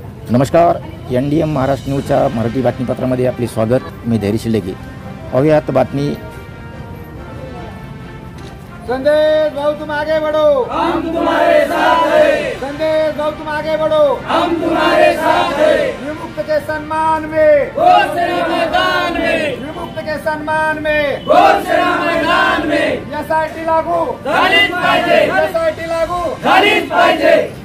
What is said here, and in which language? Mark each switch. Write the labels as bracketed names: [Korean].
[Marathi] नमस्कार, NDM महाराष्ट्र न्यूजच्या मराठी बातमीपत्रामध्ये आपले स्वागत। मी धैर्य शिलेगी। पाहूयात बातमी। [Hindi] संदेश भाऊ तुम आगे बढ़ो, हम तुम्हारे साथ हैं। संदेश भाऊ तुम आगे बढ़ो, हम तुम्हारे साथ हैं। विमुक्त के सम्मान में घोषणा मैदान में, विमुक्त के सम्मान में घोषणा मैदान में। [Marathi] SIT लागू झालीच पाहिजे, SIT लागू झालीच पाहिजे।